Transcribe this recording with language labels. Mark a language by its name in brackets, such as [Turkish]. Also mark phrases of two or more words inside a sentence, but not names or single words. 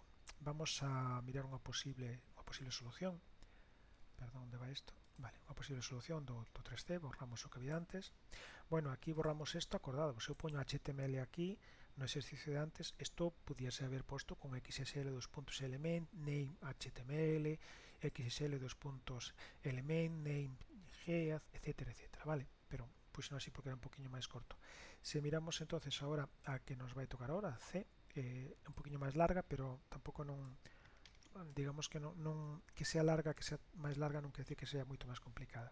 [Galician] Vamos a mirar unha posible solución. Perdón, onde vai isto? Vale, unha posible solución do 3C, borramos o que había antes. Bueno, aquí borramos isto, acordado, se eu poño HTML aquí, no exercicio de antes, isto pudiese haber posto con xsl2.element, name HTML, xsl2.element, name gead, etcétera, etcétera, vale? Pero puxen así porque era un poquinho máis corto. Se miramos entonces agora a que nos vai tocar agora, C, un poquinho máis larga, pero tampouco non, digamos que non que sea larga, que sea máis larga non quer decir que sea moito máis complicada.